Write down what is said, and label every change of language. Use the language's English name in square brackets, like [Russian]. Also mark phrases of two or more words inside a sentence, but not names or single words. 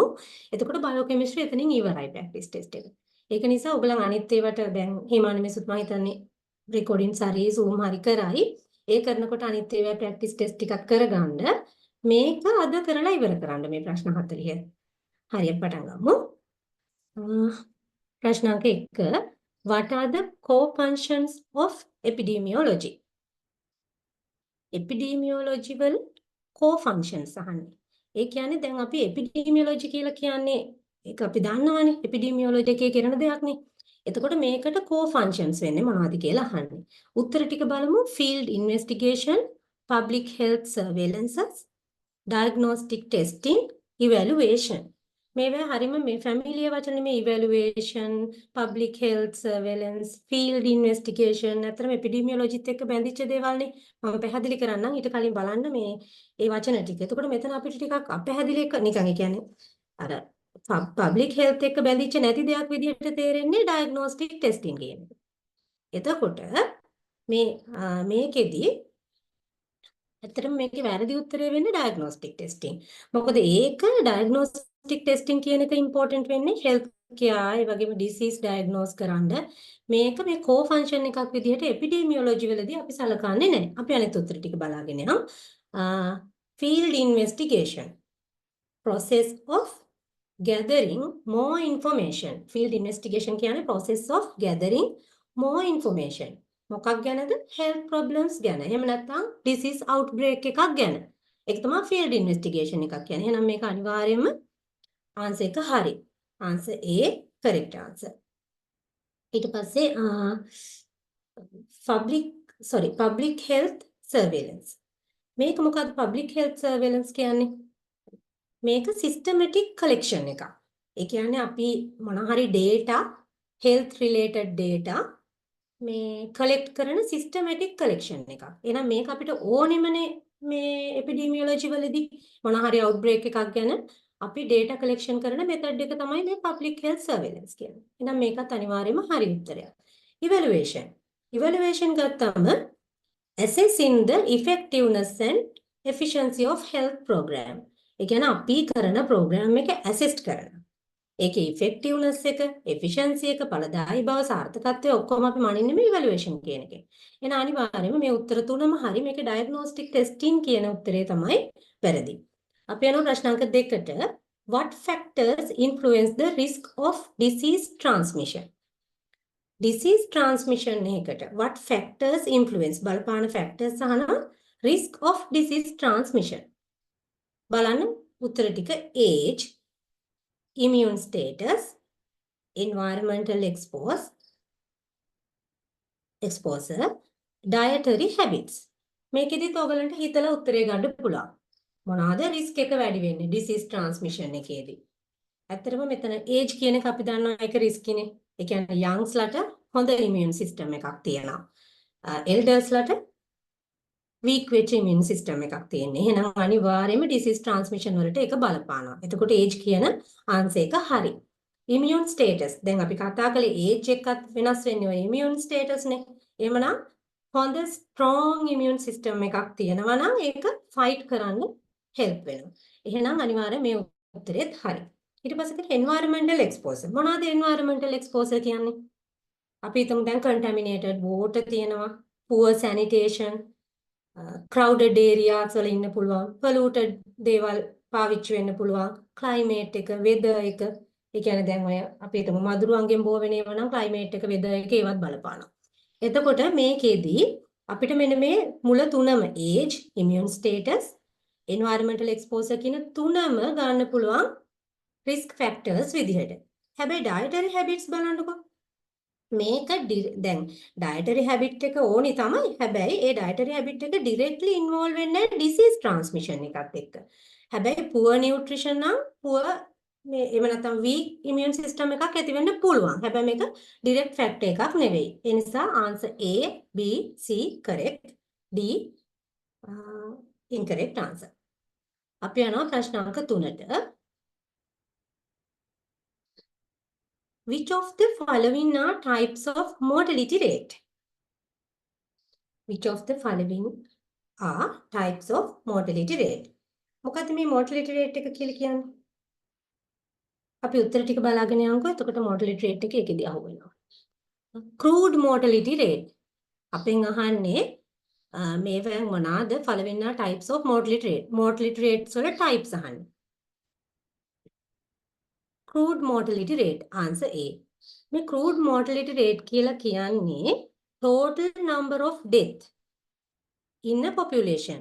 [Sinhala] එතකොට බයෝකෙමිස්ට්‍රි එතනින් ඉවරයි [English] practice test [Sinhala] එක. ඒක නිසා ඔයගලන් අනිත් ඒවාට දැන් හිමානි මෙසුත් මම හිතන්නේ රෙකෝඩින්ග්ස් හරි Zoom හරි කරයි. ඒ කරනකොට අනිත් ඒවා [English] practice test [Sinhala] ටිකක් කරගන්න. මේක අද කරලා ඉවර කරන්න මේ ප්‍රශ්න 40. හරියට පටන් ගමු. ප්‍රශ්න අංක 1. [English] What are the core functions of epidemiology? [Sinhala] Epidemiology වල [English] core functions [Sinhala] අහන්නේ. ඒ කියන්නේ දැන් අපි epidemiology කියලා කියන්නේ ඒක අපි දන්නවනේ epidemiology එකේ කරන දෙයක් නේ. එතකොට මේකට [English] core functions [Sinhala] වෙන්නේ මොනවද කියලා අහන්නේ. උත්තර ටික බලමු. [English] Field investigation, public health surveillances, diagnostic testing, evaluation. [Sinhala] මේවා හරිම මේ ෆැමිලිය වචනේ මේ [English] evaluation, public health surveillance, field investigation [Sinhala] අතර එපිඩිමියොලොජිත් එක්ක බැඳිච්ච දේවල්නේ. මම පැහැදිලි කරන්නම් ඊට කලින් බලන්න මේ ඒ වචන ටික. එතකොට මෙතන අපිට ටිකක් අපැහැදිලි එක නිකන් ඒ කියන්නේ අර [English] public health [Sinhala] එක්ක බැඳිච්ච නැති දෙයක් විදිහට තේරෙන්නේ [English] diagnostic testing [Sinhala] කියන එක. එතකොට මේකෙදි ඇත්තටම මේකේ වැරදි උත්තරේ වෙන්නේ [English] diagnostic testing. [Sinhala] මොකද ඒක [English] diagnostic testing [Sinhala] කියන එක ඉම්පෝටන්ට් වෙන්නේ [English] health care [Sinhala] ඒ වගේම [English] disease diagnose [Sinhala] කරන්න. මේක මේ [English] core function [Sinhala] එකක් විදිහට එපිඩෙමියොලොජි වලදී අපි සලකන්නේ නැහැ. අපි අනිත් උත්තර ටික බලාගෙන යමු. [English] field investigation process of gathering more information. Field investigation කියන්නේ process of gathering more information. [Sinhala] මොකක් ගැනද? [English] health problems [Sinhala] ගැන. එහෙම නැත්නම් [English] disease outbreak [Sinhala] එකක් ගැන. ඒක තමයි [English] field investigation [Sinhala] එකක් කියන්නේ. එහෙනම් මේක අනිවාර්යයෙන්ම answer එක හරි. [English] answer A correct answer. [Sinhala] ඊට පස්සේ [English] public health surveillance. [Sinhala] මේක මොකක්ද [English] public health surveillance [Sinhala] කියන්නේ? මේක [English] systematic collection [Sinhala] එකක්. ඒ කියන්නේ අපි මොන හරි [English] data health related data [Sinhala] මේ collect කරන [English] systematic collection [Sinhala] එකක්. එහෙනම් මේක අපිට ඕනෙමනේ මේ epidemiology වලදී මොන හරි outbreak එකක් ගැන අපි [English] data collection [Sinhala] කරන method එක තමයි මේ [English] public health surveillance [Sinhala] කියන්නේ. එහෙනම් මේකත් අනිවාර්යයෙන්ම හරි උත්තරයක්. [English] Evaluation ගත්තම assessing the effectiveness and efficiency of health program. [Sinhala] ඒ කියන්නේ අපි කරන program එක assess කරනවා. ඒකේ effectiveness එක, efficiency එක, ඵලදායී බව, සාර්ථකත්වය ඔක්කොම අපි මනින්නේ මේ evaluation කියන එකෙන්. එහෙනම් අනිවාර්යයෙන්ම මේ උත්තර තුනම හරි. මේකේ [English] diagnostic testing [Sinhala] කියන උත්තරේ තමයි වැරදි. අපි යනවා ප්‍රශ්න අංක 2ට. [English] What factors influence the risk of disease transmission? disease transmission එකකට what factors influence බලපාන factors අහනවා risk of disease transmission. [Sinhala] බලන්න උත්තර ටික [English] age, immune status, environmental exposure, dietary habits. [Sinhala] මේකෙදිත් ඔයගලන්ට හිතලා උත්තරේ ගන්න පුළුවන්. මොනවාද risk එක වැඩි වෙන්නේ [English] disease transmission [Sinhala] එකේදී? ඇත්තටම මෙතන age කියන එක අපි දන්නවා ඒක risk නේ. ඒ කියන්නේ youngs ලට හොඳ [English] immune system [Sinhala] එකක් තියෙනවා. elders ලට weak වෙච්ච [English] immune system [Sinhala] එකක් තියෙන්නේ. එහෙනම් අනිවාර්යයෙන්ම [English] disease transmission [Sinhala] වලට ඒක බලපානවා. එතකොට age කියන answer එක හරි. [English] immune status. [Sinhala] දැන් අපි කතා කළේ age එකත් වෙනස් වෙන්නේ ඔය [English] immune status [Sinhala] නේ. එහෙමනම් හොඳ [English] strong immune system [Sinhala] එකක් තියෙනවා නම් ඒක fight කරන්න help වෙනවා. එහෙනම් අනිවාර්යයෙන් මේ උත්තරෙත් හරි. ඊට පස්සේ තියෙන [English] environmental exposure. [Sinhala] මොනවාද [English] environmental exposure [Sinhala] කියන්නේ? අපි හිතමු දැන් [English] contaminated water [Sinhala] තියෙනවා, [English] poor sanitation, crowded areas [Sinhala] වල ඉන්න පුළුවන්, polluted දේවල් පාවිච්චි වෙන්න පුළුවන්, climate එක, weather එක. ඒ කියන්නේ දැන් ඔය අපි හිතමු මදුරුවන්ගෙන් බෝ වෙන ඒවා නම් climate එක, weather එක ඒවත් බලපානවා. එතකොට මේකෙදී අපිට මෙන්න මේ මුල තුනම [English] age, immune status, environmental exposure [Sinhala] කියන තුනම ගන්න පුළුවන් [English] risk factors [Sinhala] විදිහට. හැබැයි [English] dietary habits [Sinhala] බලන්නකෝ. මේක දැන් [English] dietary habit [Sinhala] එක ඕනි තමයි. හැබැයි ඒ [English] dietary habit [Sinhala] එක [English] directly involve [Sinhala] වෙන්නේ [English] disease transmission [Sinhala] එකත් එක්ක. හැබැයි [English] poor nutrition [Sinhala] නම් poor මේ එහෙම නැත්නම් [English] weak immune system [Sinhala] එකක් ඇති වෙන්න පුළුවන්. හැබැයි මේක [English] direct fact [Sinhala] එකක් නෙවෙයි. ඒ නිසා [English] answer A, B, C correct. D incorrect answer. [Sinhala] අපි යනවා ප්‍රශ්න අංක 3ට. [English] Which of the following are types of mortality rate? Which of the following are types of mortality rate? [Sinhala] මොකද්ද මේ [English] mortality rate [Sinhala] එක කියලා කියන්නේ? අපි උත්තර ටික බලාගෙන යමුකෝ. එතකොට [English] mortality rate [Sinhala] එක ඒකෙදී අහුවෙනවා. [English] Crude mortality rate. [Sinhala] අපෙන් අහන්නේ මේවෙන් මොනවාද [English] following are types of mortality rate? Mortality rates වල types අහන්නේ. Crude mortality rate answer A. මේ crude mortality rate [Sinhala] කියලා කියන්නේ [English] total number of death in a population.